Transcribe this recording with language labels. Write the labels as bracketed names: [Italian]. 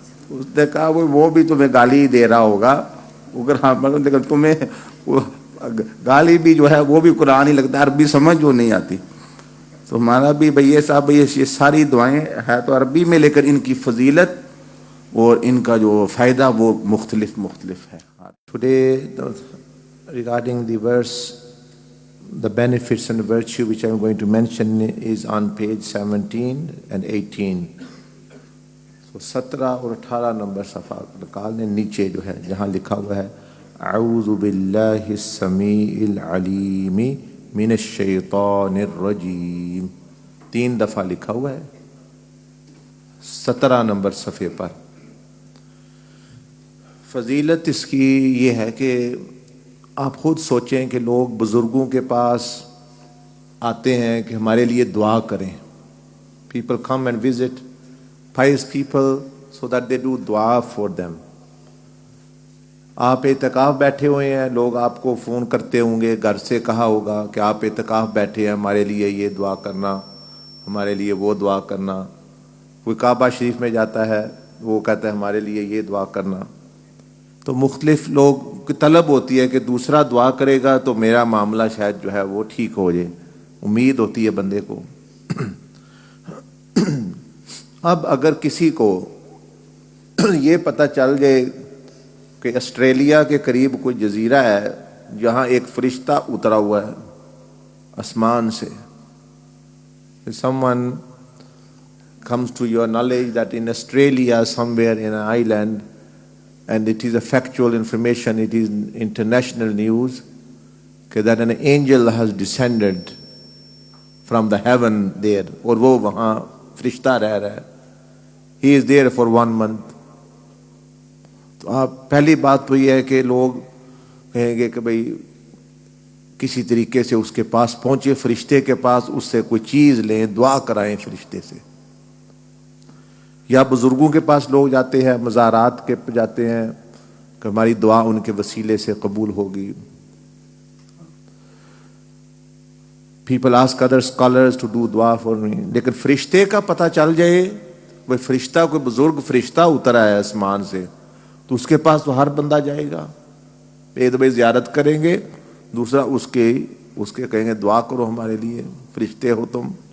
[Urdu] اس نے کہا وہ بھی تمہیں گالی ہی دے رہا ہوگا، لیکن تمہیں وہ گالی بھی جو ہے وہ بھی قرآن ہی لگتا ہے، عربی سمجھ جو نہیں آتی. تو ہمارا بھی بھئی صاحب یہ ساری دعائیں ہے تو عربی میں، لیکن ان کی فضیلت اور ان کا جو فائدہ وہ مختلف ہے. [English] Today, regarding the verse, the benefits and virtue which I am going to mention is on page 17 and 18. [Urdu] So 17 اور 18 نمبر صفحہ نکال لیں. نیچے جو ہے جہاں لکھا ہوا ہے اعوذ باللہ السمیع العلیم من الشیطان الرجیم، 3 دفعہ لکھا ہوا ہے 17 نمبر صفحے پر. فضیلت اس کی یہ ہے کہ آپ خود سوچیں کہ لوگ بزرگوں کے پاس آتے ہیں کہ ہمارے لیے دعا کریں. [English] People come and visit pious people so that they do dua for them. [Urdu] آپ اعتکاف بیٹھے ہوئے ہیں، لوگ آپ کو فون کرتے ہوں گے، گھر سے کہا ہوگا کہ آپ اعتکاف بیٹھے ہیں، ہمارے لیے یہ دعا کرنا، ہمارے لیے وہ دعا کرنا. کوئی کعبہ شریف میں جاتا ہے، وہ کہتا ہے ہمارے لیے یہ دعا کرنا. تو مختلف لوگ کی طلب ہوتی ہے کہ دوسرا دعا کرے گا تو میرا معاملہ شاید جو ہے وہ ٹھیک ہو جائے، امید ہوتی ہے بندے کو. اب اگر کسی کو یہ پتہ چل جائے کہ آسٹریلیا کے قریب کوئی جزیرہ ہے جہاں ایک فرشتہ اترا ہوا ہے آسمان سے. [English] Someone comes to your knowledge that in Australia somewhere in an island, and it is a factual information, it is international news, that an angel has descended from the heaven there, [Urdu] اور وہ وہاں فرشتہ رہ رہا ہے. [English] He is there for 1 month. [Urdu] تو آپ پہلی بات تو یہ ہے کہ لوگ کہیں گے کہ بھئی کسی طریقے سے اس کے پاس پہنچے، فرشتے کے پاس، اس سے کوئی چیز لیں، دعا کرائیں فرشتے سے. یا بزرگوں کے پاس لوگ جاتے ہیں، مزارات کے جاتے ہیں کہ ہماری دعا ان کے وسیلے سے قبول ہوگی. [English] People ask other scholars to do dua for me. [Urdu] لیکن فرشتے کا پتہ چل جائے، وہ فرشتہ کوئی بزرگ فرشتہ اترا ہے آسمان سے، تو اس کے پاس تو ہر بندہ جائے گا. ایک دفعہ زیارت کریں گے، دوسرا اس کے کہیں گے دعا کرو ہمارے لیے، فرشتے ہو تم.